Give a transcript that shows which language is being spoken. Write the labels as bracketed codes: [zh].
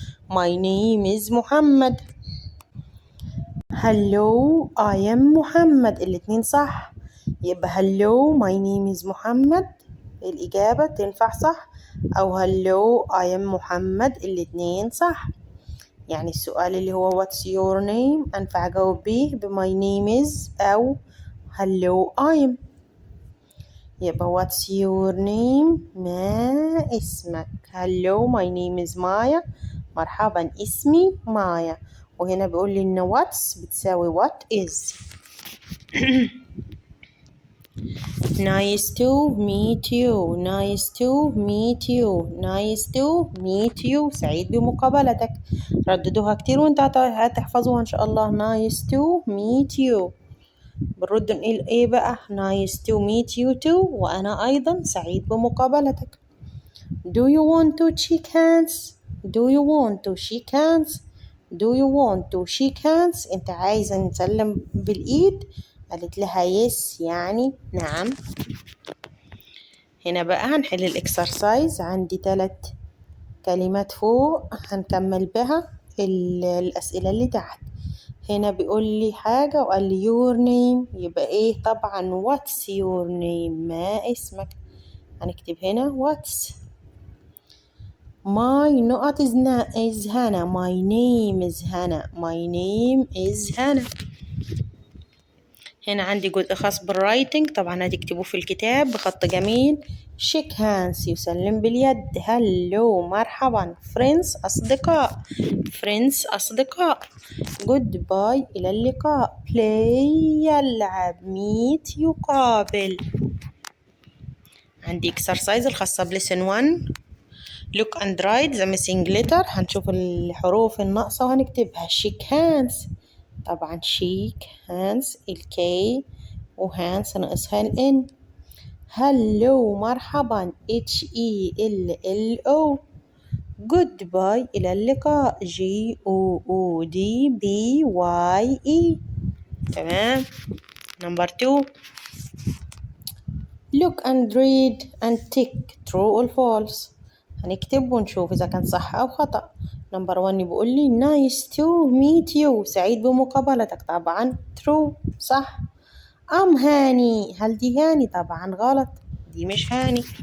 [en] My name is محمد. Hello I am محمد، [ar] الاتنين صح. يبقى [en] hello my name is [ar] محمد الإجابة تنفع صح، أو [en] hello I am [ar] محمد الاتنين صح. يعني السؤال اللي هو [en] what's your name [ar] أنفع أجاوب بيه [en] my name is [ar] أو [en] hello I am. [ar] يبقى [en] what's your name [ar] ما اسمك. [en] hello my name is مايا، [ar] مرحبا اسمي مايا. وهنا بيقول لي إن what's بتساوي what is. [en] nice to meet you، nice to meet you، nice to meet you. [ar] سعيد بمقابلتك. رددوها كتير وانت هتحفظوها إن شاء الله. [en] nice to meet you. [ar] بنرد نقول إيه بقى؟ [en] nice to meet you too، [ar] وأنا أيضا سعيد بمقابلتك. [en] do you want to shake hands؟ do you want to shake hands؟ do you want to shake hands؟ [ar] أنت عايزة نسلم بالإيد؟ قالت لها [en] yes [ar] يعني نعم. هنا بقى هنحل الإكسرسايز. عندي 3 كلمات فوق هنكمل بها الأسئلة اللي تحت. هنا بيقول لي حاجة وقال لي your name، يبقى إيه؟ طبعا [en] what's your name [ar] ما اسمك. هنكتب هنا what's. [en] my نقط is هنا، my name is هنا، my name is هنا. [ar] هنا عندي جزء خاص بالرايتنج، طبعا هتكتبوه في الكتاب بخط جميل. [en] shake hands [ar] يسلم باليد. hello مرحبا. friends أصدقاء، friends أصدقاء. goodbye إلى اللقاء. play يلعب. meet يقابل. عندي exercise الخاصة بلسن 1. [en] look and write the missing letter. [ar] هنشوف الحروف الناقصة وهنكتبها. [en] shake hands [ar] طبعا shake hands الكي وهانس ناقصها الN. hello مرحبا HELLO. goodbye إلى اللقاء GOODBYE. تمام. [en] Number 2 look and read and tick true or false. [ar] هنكتب ونشوف إذا كان صح أو خطأ. نمبر 1 بيقول لي [en] nice to meet you [ar] سعيد بمقابلتك، طبعا true صح. هاني، هل دي هاني؟ طبعا غلط، دي مش هاني.